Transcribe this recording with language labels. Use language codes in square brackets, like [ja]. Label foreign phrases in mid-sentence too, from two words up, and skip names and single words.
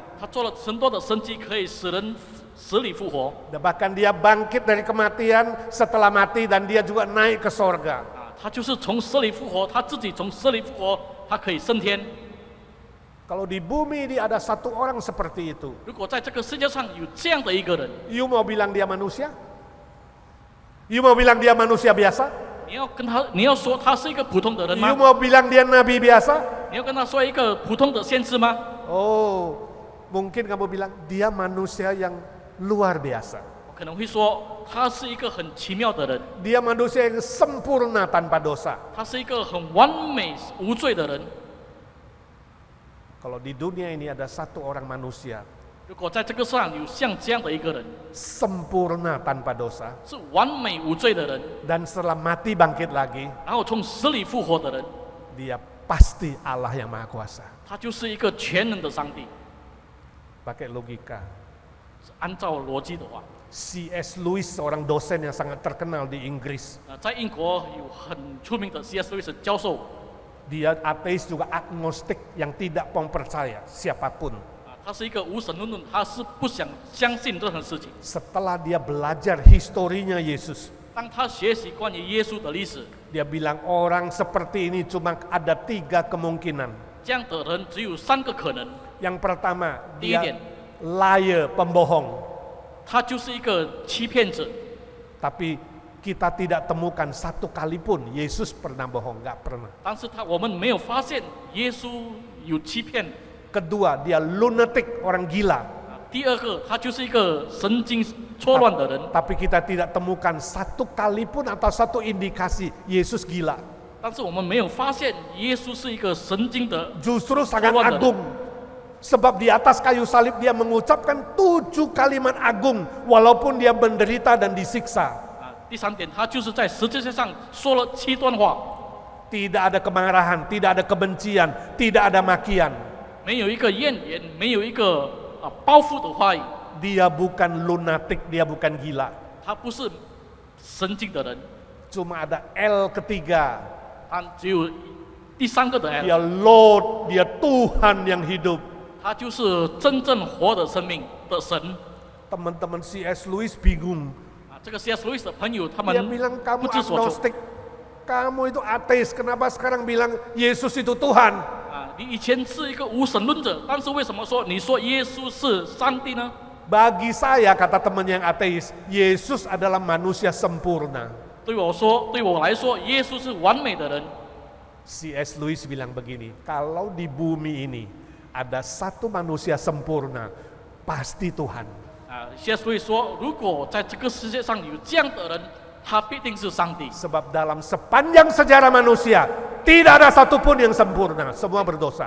[zh] 他做了很多的神迹，可以使人死里复活。 [id] Bahkan dia bangkit dari kematian setelah mati dan dia juga naik ke sorga. [zh] 他就是从死里复活，他自己从死里复活，他可以升天。 [id] Kalau di bumi ini ada satu orang seperti itu, [zh] 如果在这个世界上有这样的一个人， [id] you mau bilang dia manusia? You mau bilang dia manusia biasa? [zh] 你要说他是一个普通的人 [id] You [zh] 吗？ [id] mau bilang dia nabi biasa? [zh] 你要跟他说一个普通的先知吗？ [id] Oh, mungkin kamu bilang dia manusia yang luar biasa. [zh] 我可能会说他是一个很奇妙的人， [id] Dia manusia yang sempurna tanpa dosa. [zh] 他是一个很完美无罪的人。 [id] Kalau di dunia ini ada satu orang manusia [zh] 如果在这个世上有像这样的一个人， [id] sempurna tanpa dosa [zh] 是完美无罪的人， [id] dan setelah mati bangkit lagi, [zh] 然后从死里复活的人， [id] dia pasti Allah yang maha kuasa. [zh] 他就是一个全能的上帝。 [id] Pakai logika. [zh] 按照逻辑的话， [id] C.S. Lewis seorang dosen yang sangat terkenal di Inggris. [zh] 在英国有很出名的 C.S. Lewis 教授， [id] Dia ateis juga agnostik yang tidak mau percaya siapapun. [zh] 他是一个无神论，他是不想相信任何事情。 [id] Setelah dia belajar historinya Yesus, [zh] 当他学习关于耶稣的历史， [id] dia bilang orang seperti ini cuma ada 3 kemungkinan. [zh] 这样的人只有3个可能。 [id] Yang pertama, Dia dia liar, pembohong. [zh] 他就是一个欺骗者， [id] Tapi kita tidak temukan satu kali pun Yesus pernah bohong, nggak pernah. [zh] 但是我们没有发现耶稣有欺骗。 [id] Kedua, dia lunatic, orang gila. [zh] 第二个，他就是一个神经错乱的人。 [id] Tapi kita tidak temukan satu kali pun atau satu indikasi Yesus gila. [zh] 但是我们没有发现耶稣是一个神经的。 [id] Justru sangat Keluar dari- agung. Sebab di atas kayu salib dia mengucapkan 7 kalimat agung walaupun dia menderita dan disiksa. [zh] 第3点，他就是在十字架上说了7段话， [id] Tidak ada kemarahan, tidak ada kebencian, tidak ada makian. [zh] 没有一个怨言，没有一个报复的话语。 [id] Dia bukan lunatic, dia bukan gila. [zh] 他不是神经的人， [id] Cuma ada L ketiga. [zh] 他只有第3个的 L， [id] Dia Lord, dia Tuhan yang hidup. [zh] 他就是真正活的生命的神。 [id] Teman-teman C.S. Lewis bingung. [zh] 这个 C.S. Lewis 的朋友，他 [id] Dia [zh] 们 [id] bilang [zh] 不 [id] kamu [zh] 知所措。 [id] agnostik, kamu itu ateis, kenapa sekarang bilang Yesus itu Tuhan? [zh] 你以前是一个无神论者，但是为什么说你说耶稣是上帝呢？ [id] Bagi saya, kata temannya yang ateis, Yesus adalah manusia sempurna. [zh] 对我来说，耶稣是完美的人。 [id] C.S. Lewis bilang begini, kalau di bumi ini ada satu manusia sempurna, pasti Tuhan. [zh] C.S. Lewis 说，如果在这个世界上有这样的人，他必定是上帝。 [id] Sebab dalam sepanjang sejarah manusia, tidak ada satupun yang sempurna, semua berdosa.